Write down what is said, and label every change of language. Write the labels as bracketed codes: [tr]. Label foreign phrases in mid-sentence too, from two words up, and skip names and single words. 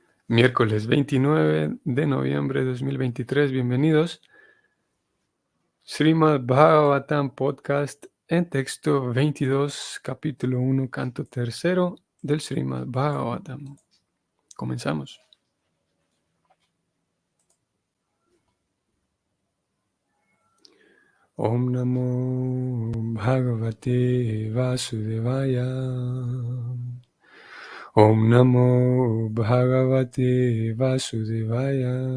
[es] Miércoles 29 de noviembre de 2023. Bienvenidos. Srimad Bhagavatam Podcast en texto 22, capítulo 1, canto tercero del Srimad Bhagavatam. Comenzamos. [sa] ॐ नमो भगवते वासुदेवाय. ॐ नमो भगवते वासुदेवाय.